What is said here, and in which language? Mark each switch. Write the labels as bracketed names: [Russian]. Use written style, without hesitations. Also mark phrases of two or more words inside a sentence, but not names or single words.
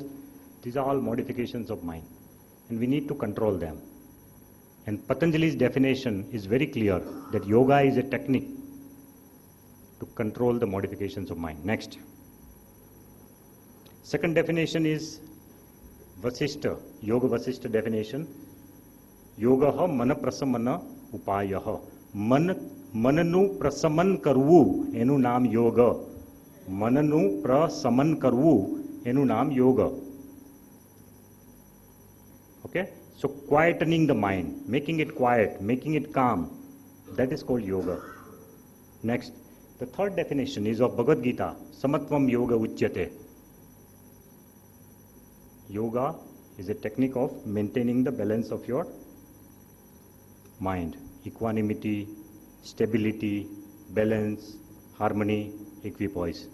[English] These are all modifications of mind. And we need to control them. And Patanjali's definition is very clear that yoga is a technique to control the modifications of mind. Next. Second definition is Vasishta, Yoga Vasishta definition. [Sanskrit] योगः मनः प्रशमन उपायः. [Gujarati] મનનું પ્રશમન કરવું એનું નામ યોગ. મનનું પ્રશમન કરવું એનું નામ યોગ. [English] Okay? Okay? So quietening the mind, making it quiet, making it calm, that is called yoga. Next, the third definition is of Bhagavad Gita, [Sanskrit] समत्वं योग उच्यते. [English] Yoga is a technique of maintaining the balance of your mind, equanimity, stability, balance, harmony, equipoise.